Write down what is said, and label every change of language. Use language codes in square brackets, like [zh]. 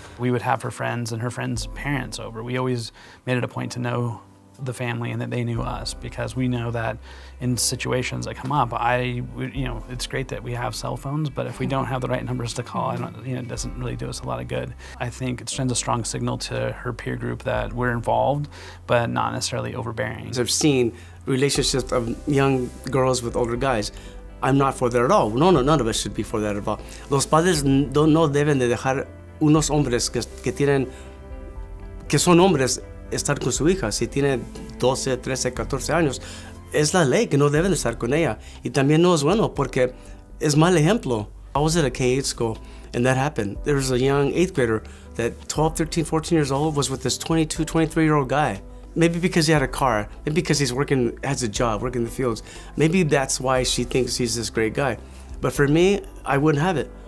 [en] We would have her friends and her friends' parents over. We always made it a point to know the family and that they knew us, because we know that in situations that come up, you know, it's great that we have cell phones, but if we don't have the right numbers to call, you know, it doesn't really do us a lot of good. I think it sends a strong signal to her peer group that we're involved, but not necessarily overbearing. I've seen relationships of young girls with older guys. I'm not for that at all. No, none of us should be for that at all. [es] Los padres no deben de dejar unos hombres que son hombres estar con su hija. Si tiene 12, 13, 14 años, es la ley que no deben estar con ella. Y también no es bueno porque es mal ejemplo. [en] I was at a K-8 school and that happened. There was a young 8th grader that 12, 13, 14 years old was with this 22, 23-year-old guy. Maybe because he had a car, maybe because he's has a job, working in the fields. Maybe that's why she thinks he's this great guy. But for me, I wouldn't have it.